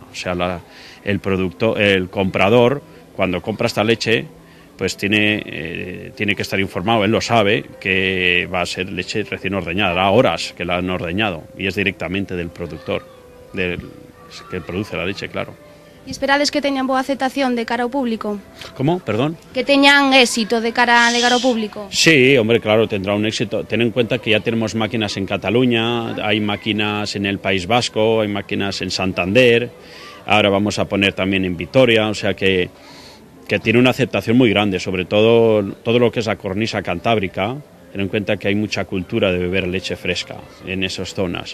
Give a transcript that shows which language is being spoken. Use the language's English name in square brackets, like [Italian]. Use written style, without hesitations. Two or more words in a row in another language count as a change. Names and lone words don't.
[Spanish] O sea, el comprador, cuando compra esta leche, pues tiene que estar informado, él lo sabe, que va a ser leche recién ordeñada, hará horas que la han ordeñado y es directamente del productor, que produce la leche, claro. [Galician] E esperades que teñan boa aceptación de cara ao público? [Spanish] ¿Cómo? Perdón. [Galician] Que teñan éxito de cara ao público. [Spanish] Sí, hombre, claro, tendrá un éxito. Ten en cuenta que ya tenemos máquinas en Cataluña, hay máquinas en el País Vasco, hay máquinas en Santander, ahora vamos a poner también en Vitoria, o sea que tiene una aceptación muy grande, sobre todo lo que es la cornisa cantábrica, Ten en cuenta que hay mucha cultura de beber leche fresca en esas zonas.